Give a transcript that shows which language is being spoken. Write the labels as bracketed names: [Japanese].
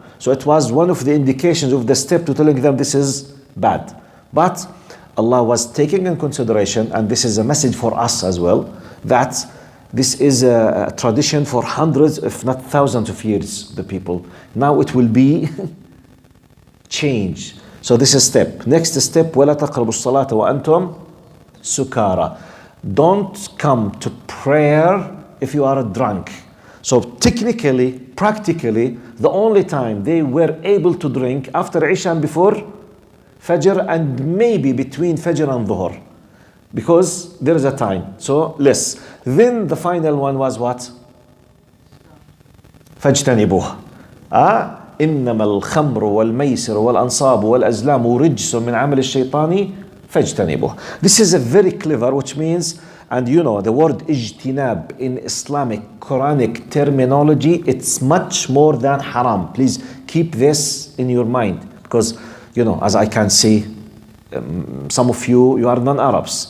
[English] So it was one of the indications of the step to telling them this is bad. But Allah was taking in consideration, and this is a message for us as well, that this is a tradition for hundreds, if not thousands of years, the people. Now it will be changed. So this is step. Next step, [Arabic] وَلَا تَقْرَبُوا الصَّلَاةَ وَأَنْتُمْ سُكَارَى. [English] Don't come to prayer if you are drunk. So technically, practically, the only time they were able to drink after Isha and before Fajr, and maybe between Fajr and Dhuhr, because there is a time, so less. Then the final one was what? [Arabic] فاجتنبوه. إنما الخمر والميسر والأنصاب والأزلام رجس من عمل الشيطان فاجتنبوه. [English] This is a very clever, which means, and you know, the word ijtinab in Islamic Quranic terminology, it's much more than haram. Please keep this in your mind, because you know, as I can see, some of you are non-Arabs.